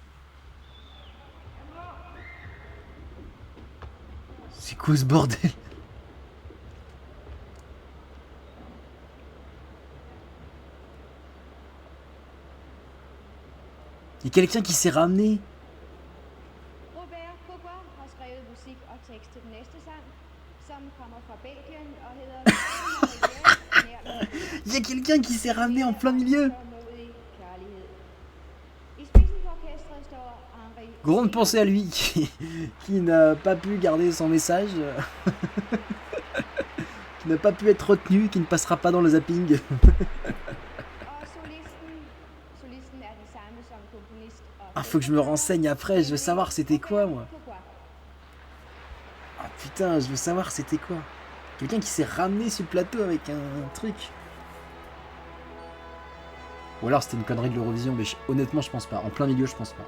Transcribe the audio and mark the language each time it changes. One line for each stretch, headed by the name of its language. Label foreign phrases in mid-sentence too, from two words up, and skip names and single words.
French: C'est quoi ce bordel? Il y a quelqu'un qui s'est ramené.
Danish: Robert Cooper har skrevet musik og tekst til den næste sang, som kommer fra Belgien og hedder
French: Il y a quelqu'un qui s'est ramené en plein milieu.
Danish: I spidsen på orkestret står Henri.
French: Grande pensée à lui qui n'a pas pu garder son message, qui n'a pas pu être retenu, qui ne passera pas dans le zapping.
Danish: Og solisten er den samme som komponist og
French: Ah, faut que je me renseigne après, je veux savoir c'était quoi, moi. Pourquoi? Ah putain, je veux savoir c'était quoi. Quelqu'un qui s'est ramené sur le plateau avec un truc. Ou alors c'était une connerie de l'Eurovision, mais honnêtement je pense pas. En plein milieu je pense pas.